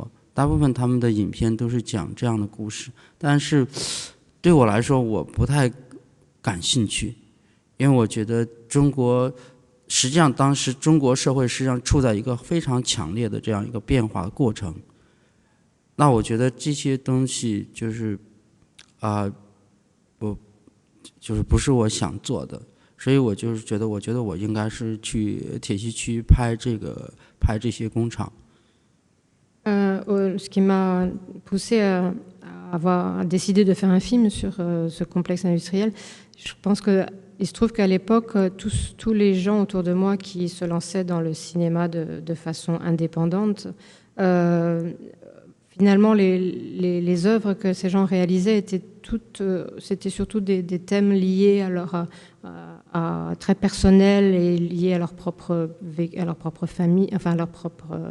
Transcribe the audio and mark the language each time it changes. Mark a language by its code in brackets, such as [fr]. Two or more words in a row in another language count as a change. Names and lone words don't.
[zh] 大部分他们的影片都是讲这样的故事，但是对我来说我不太感兴趣，因为我觉得实际上当时中国社会实际上处在一个非常强烈的这样一个变化的过程。那我觉得这些东西就是不是我想做的，所以我就是觉得我应该是去铁西区拍这些工厂。 [fr] Ce qui m'a poussé à décider de faire un film sur ce complexe industriel, je pense qu'il se trouve qu'à l'époque, tous les gens autour de moi qui se lançaient dans le cinéma de façon indépendante, finalement, les œuvres que ces gens réalisaient c'était surtout des thèmes liés à très personnels et liés à leur propre famille, enfin à leur propre...